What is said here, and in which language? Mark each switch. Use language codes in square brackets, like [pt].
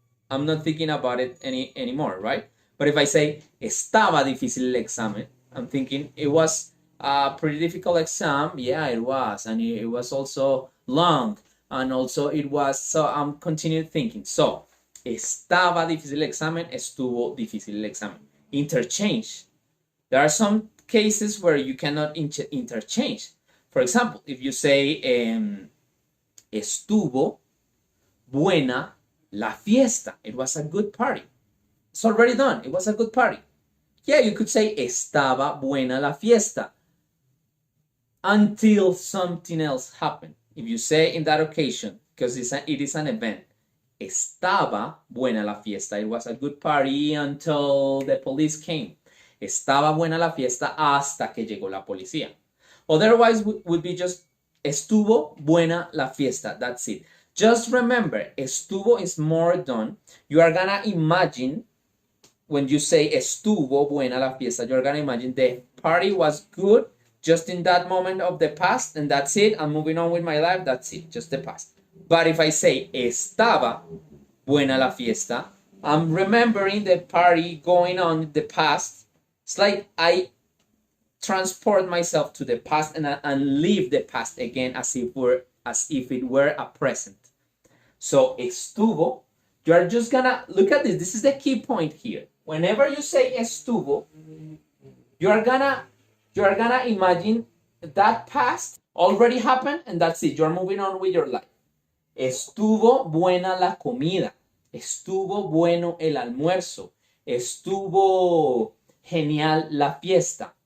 [en] I'm not thinking about it anymore, right? But if I say [es] estaba difícil el examen, [en] I'm thinking it was a pretty difficult exam. Yeah, it was, and it was also long, and also it was. So I'm continuing thinking. [es] So estaba difícil el examen, estuvo difícil el examen. [en] Interchange. There are some cases where you cannot interchange. For example, if you say [es] estuvo buena la fiesta, [en] it was a good party. It's already done. It was a good party. Yeah, you could say [es] estaba buena la fiesta [en] until something else happened. If you say in that occasion, because it is an event, [es] estaba buena la fiesta. [en] It was a good party until the police came. [es] Estaba buena la fiesta hasta que llegó la policía. [en] Otherwise, would be just [es] estuvo buena la fiesta. [en] That's it. Just remember, estuvo is more done. You are gonna imagine, when you say [es] estuvo buena la fiesta, [en] you're gonna imagine the party was good just in that moment of the past, and that's it. I'm moving on with my life. That's it, just the past. But if I say [es] estaba buena la fiesta, [en] I'm remembering the party going on in the past. It's like I transport myself to the past and leave the past again as if it were a present. So estuvo, you are just gonna look at this. This is the key point here. Whenever you say estuvo, you are gonna imagine that past already happened, and that's it. You're moving on with your life. [es] Estuvo buena la comida. Estuvo bueno el almuerzo. Estuvo genial la fiesta.